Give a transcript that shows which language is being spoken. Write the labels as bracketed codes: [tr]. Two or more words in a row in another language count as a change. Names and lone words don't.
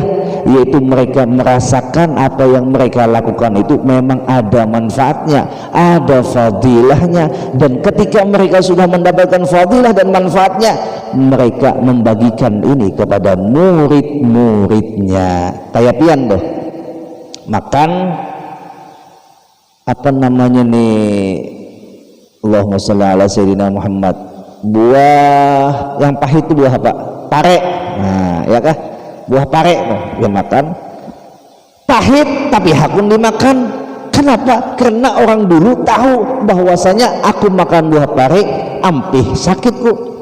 [id] Yaitu mereka merasakan apa yang mereka lakukan itu memang ada manfaatnya, ada fadilahnya, dan ketika mereka sudah mendapatkan fadilah dan manfaatnya, mereka membagikan ini kepada murid-muridnya. [bjn] Kayak pian tuh makan apa namanya nih, [ar] اللهم صل على سيدنا محمد, [id] buah yang pahit itu buah apa? Pare. Nah, ya kah? [bjn] Buah pare dia makan pahit tapi hakun dimakan. [id] Kenapa? Karena orang dulu tahu bahwasanya aku makan buah pare ampih sakitku.